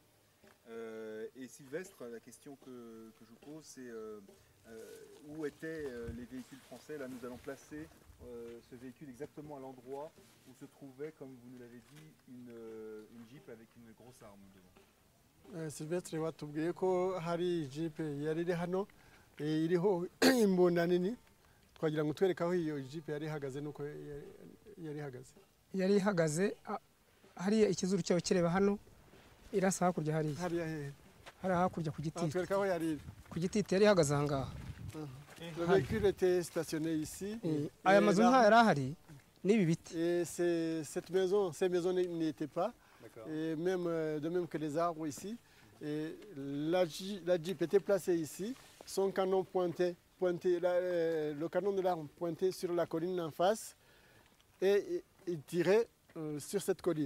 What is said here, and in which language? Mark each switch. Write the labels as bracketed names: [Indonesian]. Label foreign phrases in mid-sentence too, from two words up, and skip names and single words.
[French] Et Sylvestre, la question que je vous pose, c'est où étaient les véhicules français. Là, nous allons placer ce véhicule exactement à l'endroit où se trouvait, comme vous nous l'avez dit, une Jeep avec une grosse arme devant. [Kinyarwanda] Sylvestre watubwiye ko hari Jeep yari iri hano iriho imbunda nini twagira ngo twereke aho iyo Jeep yari ihagaze nuko yari ihagaze hariya ikizuru cyayo kireba hano irasa hakurya hari hakurya ku giti twereka aho yari ku giti yari ihagaze aha ngaha. [French] Le véhicule était stationné ici. [Kinyarwanda] Aya mazu nta yari ahari n'ibi biti. [French] Et ces maisons n'étaient pas. Et même de même que les arbres ici. Et la Jeep était placée ici. Son canon le canon de l'arme pointait sur la colline en face et il tirait sur cette colline.